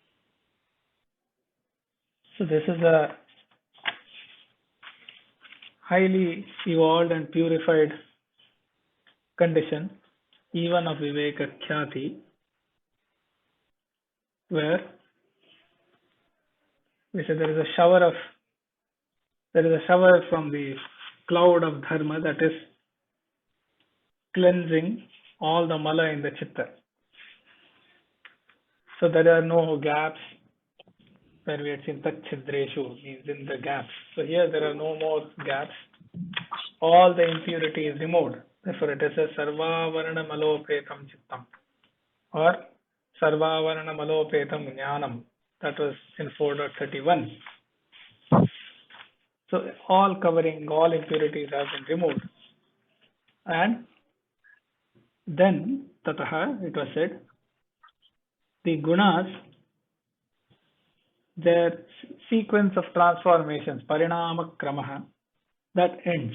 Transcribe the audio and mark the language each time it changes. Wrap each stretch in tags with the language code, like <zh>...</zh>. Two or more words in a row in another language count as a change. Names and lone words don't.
<en>So this is a highly evolved and purified condition, even of</en> <sa>viveka khyati,</sa> <en>where we say there is a shower from the cloud of dharma that is cleansing all the mala in the chitta. So there are no gaps, where we had seen tachchidreshu means in the gaps. So here there are no more gaps. All the impurity is removed. Therefore it is a</en> <sa>sarvavarana malopetam chittam or sarvavarana malopetam guṇānāṃ.</sa> <en>That was in 4.31. So all covering, all impurities have been removed. And then tataha, it was said, the gunas, their sequence of transformations,</en> <sa>pariṇāma kramaḥ,</sa> <en>that ends.</en>